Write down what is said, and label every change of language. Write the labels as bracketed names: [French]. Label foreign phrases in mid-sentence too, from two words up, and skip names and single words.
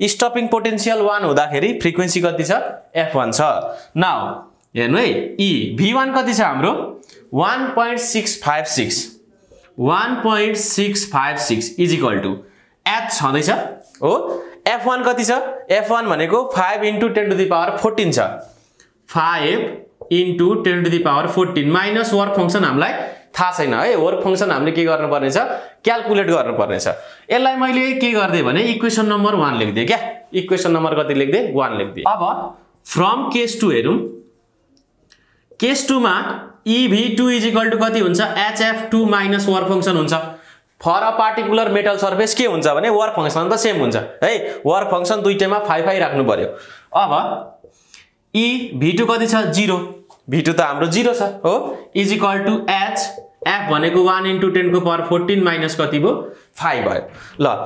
[English] stopping potential [Nepali] 1 हुँदाखेरि फ्रिक्वेन्सी कति छ? f1 छ। नाउ हेर्नु है e v1 कति छ हाम्रो? 1.656 1.656 [English] is equal to [Nepali] h छँदैछ हो। f1 कति छ? f1 भनेको [English] 5 into 10 to the power 14 [Nepali] छ। [English] 5 into 10 to the power 14 minus work function [Nepali] हामीलाई थाहा छैन है। [English] work function [Nepali] हामीले के गर्नुपर्ने छ? क्याल्कुलेट गर्नुपर्ने छ। यसलाई मैले के गर्दै भने [English] equation number 1 [Nepali] लेख्दिए। क्या [English] equation number [Nepali] कति लेख्दिए? 1 लेख्दिए। अब [English] from case 2 [Nepali] हेरौं। केस 2 मा EV2 [English] is equal to [Nepali] कति हुन्छ? [English] hf2 minus work function [Nepali] हुन्छ। [English] for a particular metal surface [Nepali] के हुन्छ भने [English] work function [Nepali] त सेम हुन्छ है। [English] work function [Nepali] दुईटैमा 5 राख्नु पर्यो। अब v2 कति छ? 0। v2 त हाम्रो 0 छ हो। [English] is equal to h f [Nepali] भनेको [English] 1 into 10 [Nepali] को [English] power 14 minus [Nepali] कति भयो? 5 भयो।